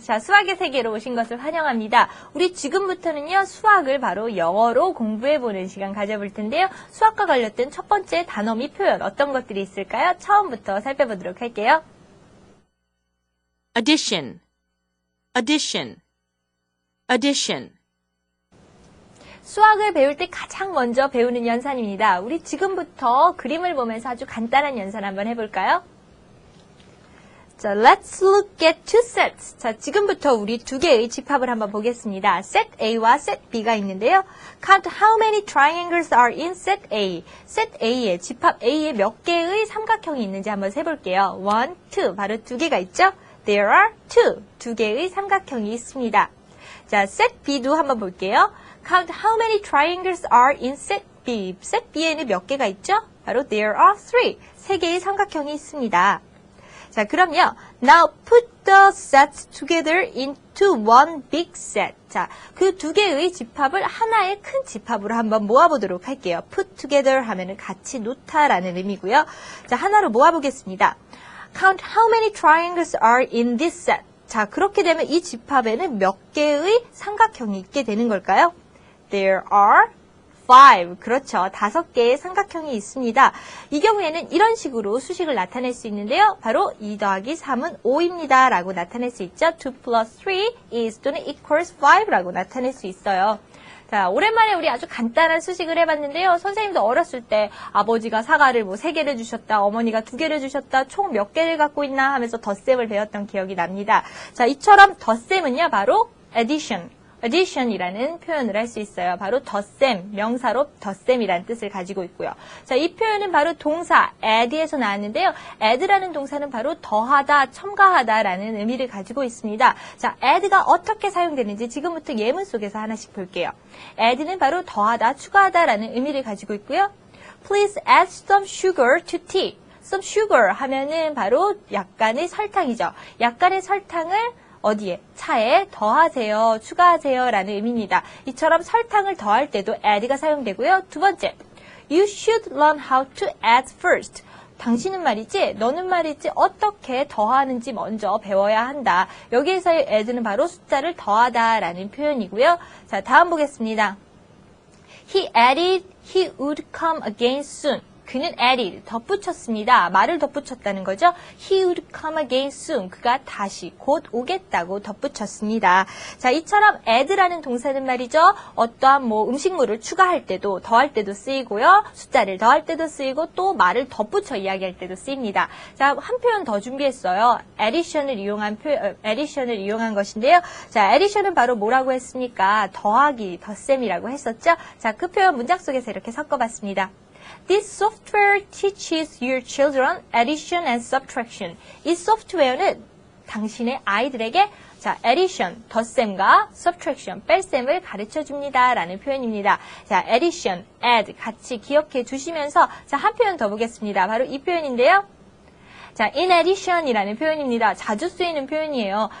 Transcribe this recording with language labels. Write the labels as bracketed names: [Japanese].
[Korean] 자, 수학의 세계로 오신 것을 환영합니다. 우리 지금부터는요, 수학을 바로 영어로 공부해보는 시간 가져볼 텐데요. 수학과 관련된 첫 번째 단어 및 표현 어떤 것들이 있을까요? 처음부터 살펴보도록 할게요. [English] addition, addition, addition. [Korean] 수학을 배울 때 가장 먼저 배우는 연산입니다. 우리 지금부터 그림을 보면서 아주 간단한 연산 한번 해볼까요? [English] 자, let's look at two sets. [Korean] 자, 지금부터 우리 두 개의 집합을 한번 보겠습니다. [English] set A와 set B가 [Korean] 있는데요. [English] Count how many triangles are in set A. [Korean] set A에, 집합 A에 몇 개의 삼각형이 있는지 한번 세볼게요. 1, 2, 바로 두 개가 있죠? [English] There are two, [Korean] 두 개의 삼각형이 있습니다. 자, set B도 한번 볼게요. [English] Count how many triangles are in set B. [Korean] set B에는 몇 개가 있죠? 바로 [English] there are three, [Korean] 세 개의 삼각형이 있습니다. 자, 그럼요. [English] Now put the sets together into one big set. [Korean] 자, 그 두 개의 집합을 하나의 큰 집합으로 한번 모아보도록 할게요. Put together 하면은 같이 놓다라는 의미고요. 자, 하나로 모아보겠습니다. [English] Count how many triangles are in this set. [Korean] 자, 그렇게 되면 이 집합에는 몇 개의 삼각형이 있게 되는 걸까요? [English] There are 5. [Korean] 그렇죠. 5개의 삼각형이 있습니다. 이 경우에는 이런 식으로 수식을 나타낼 수 있는데요. 바로 2 더하기 3은 5입니다. 라고 나타낼 수 있죠. [English] 2 plus 3 is [Korean] 또는 [English] equals 5 [Korean] 라고 나타낼 수 있어요. 자, 오랜만에 우리 아주 간단한 수식을 해봤는데요. 선생님도 어렸을 때 아버지가 사과를 뭐 3개를 주셨다, 어머니가 2개를 주셨다, 총 몇 개를 갖고 있나 하면서 덧셈을 배웠던 기억이 납니다. 자, 이처럼 덧셈은요, 바로 addition, addition이라는 표현을 할 수 있어요. 바로 덧셈, 명사로 덧셈이라는 뜻을 가지고 있고요. 자, 이 표현은 바로 동사 add에서 나왔는데요. add라는 동사는 바로 더하다, 첨가하다라는 의미를 가지고 있습니다. 자, add가 어떻게 사용되는지 지금부터 예문 속에서 하나씩 볼게요. add는 바로 더하다, 추가하다라는 의미를 가지고 있고요. [English] Please add some sugar to tea. [Korean] some sugar 하면은 바로 약간의 설탕이죠. 약간의 설탕을 어디에? 차에 더하세요, 추가하세요 라는 의미입니다. 이처럼 설탕을 더할 때도 add가 사용되고요. 두 번째, [English] you should learn how to add first. [Korean] 당신은 말이지, 너는 말이지 어떻게 더하는지 먼저 배워야 한다. 여기에서의 add는 바로 숫자를 더하다 라는 표현이고요. 자, 다음 보겠습니다. [English] He added he would come again soon. [Korean] 그는 added, 덧붙였습니다. 말을 덧붙였다는 거죠. [English] He would come again soon. [Korean] 그가 다시 곧 오겠다고 덧붙였습니다. 자, 이처럼 add라는 동사는 말이죠. 어떠한 음식물을 추가할 때도, 더할 때도 쓰이고요. 숫자를 더할 때도 쓰이고 또 말을 덧붙여 이야기할 때도 쓰입니다. 자, 한 표현 더 준비했어요. addition을 이용한 것인데요. 자, addition은 바로 뭐라고 했습니까? 더하기, 덧셈이라고 했었죠. 자, 그 표현 문장 속에서 이렇게 섞어봤습니다. [English] This software teaches your children addition and subtraction. [Korean] 이 소프트웨어는 당신의 아이들에게 자, addition, 덧셈과 subtraction, 뺄셈을 가르쳐 줍니다. 라는 표현입니다. 자, addition, add 같이 기억해 두시면서 자, 한 표현 더 보겠습니다. 바로 이 표현인데요. 자, in addition이라는 표현입니다. 자주 쓰이는 표현이에요.